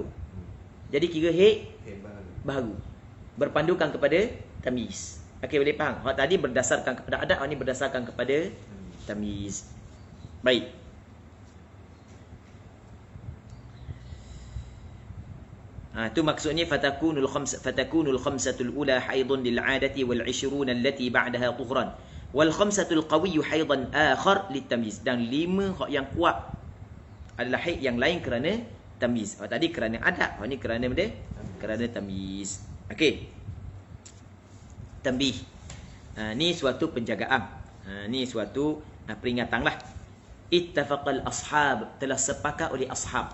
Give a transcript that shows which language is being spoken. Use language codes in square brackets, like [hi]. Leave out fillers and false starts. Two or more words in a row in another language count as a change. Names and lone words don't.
[ms] Jadi kira haid baru. Berpandukan kepada tamyiz. Okey, boleh faham? Hak tadi berdasarkan kepada adat, hak ni berdasarkan kepada tamyiz. Baik. Tu maksudnya [ar] فتكون الخمسة الأولى حيضا للعادة والعشرون التي بعدها طهرا والخمسة القوية حيضا آخر للتمييز, [ms] dan 5 hak yang kuat adalah haid yang lain kerana tamyiz. Tadi kerana adab, ni kerana benda kerana tamyiz. Okey. Tambih. Ni suatu penjagaan. Ni suatu peringatanlah. [ar] اتفق الأصحاب, [ms] telah sepakat oleh ashab.